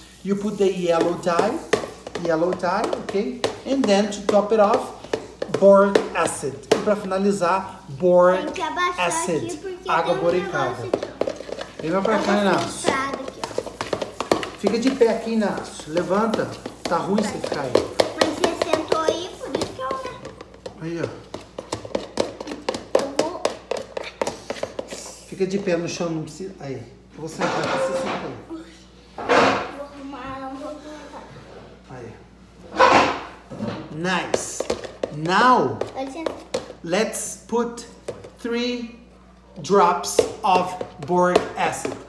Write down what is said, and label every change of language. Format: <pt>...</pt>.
<en>You put the yellow dye, okay? And then to top it off, boric acid.</en> <pt>E para finalizar, boric acid. Água boricada. Vem pra cá, Inácio. Fica de pé aqui, Inácio. Levanta. Tá ruim você ficar aí. Mas você sentou aí, por isso que eu... Aí, ó. Eu vou... Fica de pé no chão, não precisa... Aí. Eu vou sentar aqui, você senta aí. Vou arrumar um pouquinho. Aí. Nice.</pt> <en>Now, let's put 3 drops of boric acid.</en>